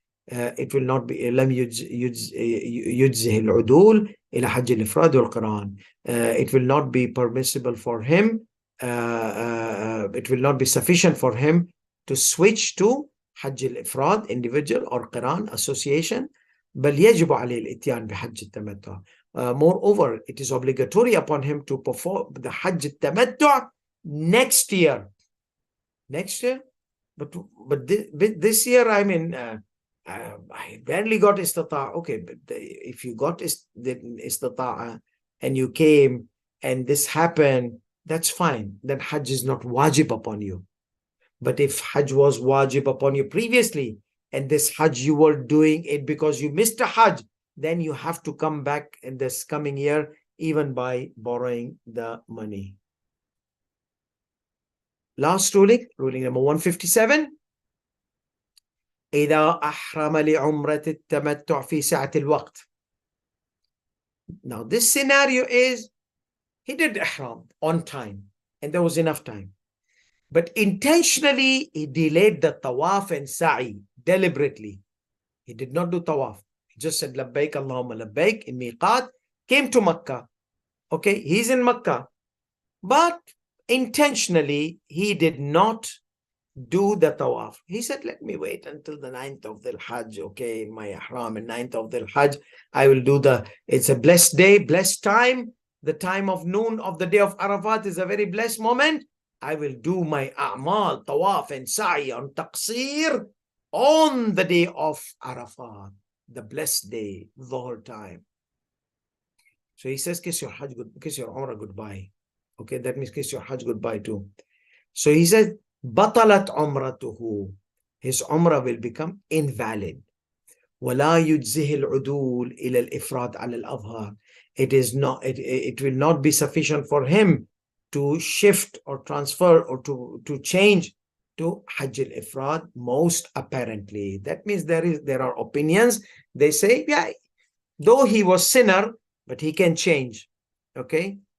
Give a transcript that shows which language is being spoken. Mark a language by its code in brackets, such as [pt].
[en] It will not be [ar] لم يجزه العدول إلى حج الإفراد والقران. [en] It will not be permissible for him, it will not be sufficient for him to switch to Hajj al-Ifrad, individual, or Qiran, association. [ar] بل يجب عليه الإتيان بحج التمتع. [en] Moreover, it is obligatory upon him to perform the Hajj al-Tamattu next year. Next year? But this year, I mean, I barely got istita'a. Okay, but if you got istita'a and you came and this happened, that's fine. Then Hajj is not wajib upon you. But if Hajj was wajib upon you previously, and this Hajj you were doing it because you missed a Hajj, then you have to come back in this coming year, even by borrowing the money. Last ruling, ruling number 157. [ar] إذا أحرم لعمرة التمتع في سعة الوقت. [en] Now this scenario is, he did ihram on time and there was enough time. But intentionally, he delayed the tawaf and sa'i deliberately. He did not do tawaf. He just said [ar] labbaik Allahumma labbaik [en] in miqat, came to Makkah. Okay, he's in Makkah, but intentionally he did not do the tawaf. He said, let me wait until the 9th of the Hajj, okay, in my ihram, and 9th of the Hajj, I will do it's a blessed day, blessed time. The time of noon of the day of Arafat is a very blessed moment. I will do my a'mal, tawaf and sa'i on taqsir on the day of Arafat, the blessed day, Dhuhr time. So he says, kiss your Hajj, kiss your Umrah goodbye. Okay, that means kiss your Hajj goodbye too. So he said, [ar] batalat umratuhu. [en] His Umrah will become invalid. [ar] ولا يجزه العدول إلى الإفراد على الأظهر. [en] It will not be sufficient for him to shift or transfer or to change to Hajj al-Ifrad, most apparently. That means there are opinions. They say, yeah, though he was sinner, but he can change. Okay?